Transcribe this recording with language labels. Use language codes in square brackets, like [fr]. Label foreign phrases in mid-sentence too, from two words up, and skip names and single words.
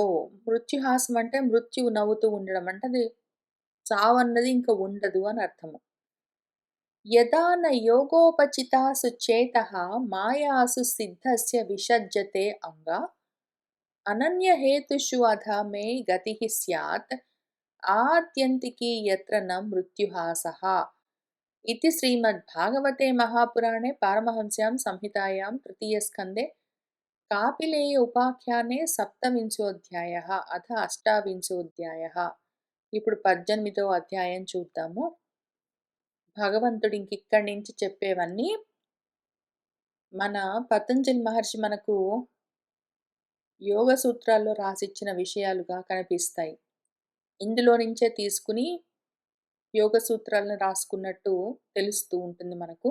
[te] మృత్యుహాసం అంటే మృత్యువు నవ్వుతూ ఉండడం అంటే అది చావన్నది ఇంక ఉండదు అని అర్థము. [sa] యదా న యోగోపచితాసు చేతః మాయాసు సిద్ధస్య విసజ్జతే అంగా అనన్యహేతుషు అధ మే గతిః స్యాత్ ఆత్యంతికి యత్ర న మృత్యుహాసః. इति श्रीमद्भागवते महापुराणे पारमहंस्यां संहितायां तृतीयस्कन्धे कापिलेय उपाख्याने सप्तविंशोऽध्यायः अथ अष्टाविंशोऽध्यायः. [te] ఇప్పుడు 18వ అధ్యాయం చూద్దాము. భగవంతుడు ఇంకిక్కడి నుంచి చెప్పేవన్నీ మన పతంజలి మహర్షి మనకు యోగ సూత్రాల్లో రాసిచ్చిన విషయాలుగా కనిపిస్తాయి. ఇందులో నుంచే తీసుకుని యోగ సూత్రాలను రాసుకున్నట్టు తెలుస్తూ ఉంటుంది మనకు.